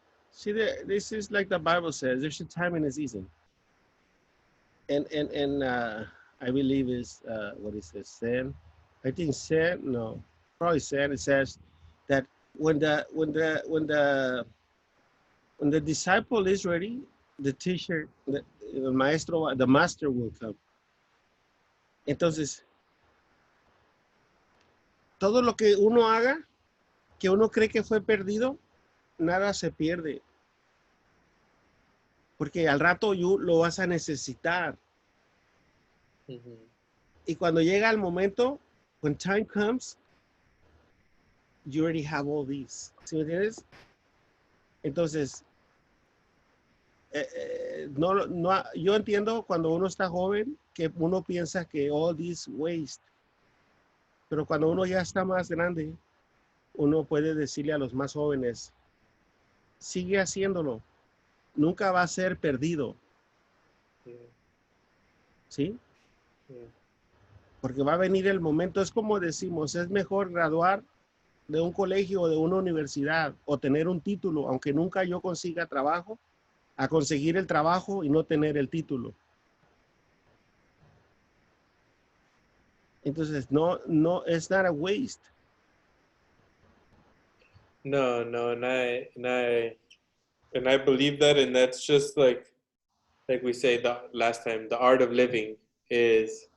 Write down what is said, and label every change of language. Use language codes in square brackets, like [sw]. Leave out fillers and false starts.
[en] see, this is like the Bible says, there's a time and a season. And I believe is, what is this, sin? I think sin, no, probably sin. It says that when the disciple is ready, the teacher, the maestro, the master will come. [es] Entonces, todo lo que uno haga, que uno cree que fue perdido, nada se pierde. Porque al rato lo vas a necesitar. Uh-huh. Y cuando llega el momento, [en] when time comes, you already have all these. [es] ¿Sí me entiendes? Entonces, no, yo entiendo cuando uno está joven que uno piensa que [en] all this waste. [es] Pero cuando uno ya está más grande, uno puede decirle a los más jóvenes, sigue haciéndolo. Nunca va a ser perdido. ¿Sí? Porque va a venir el momento, es como decimos, es mejor graduar de un colegio o de una universidad o tener un título, aunque nunca yo consiga trabajo, a conseguir el trabajo y no tener el título. Entonces, no, [en] it's not a waste. No, and I believe that, and that's just like we say the last time, the art of living is.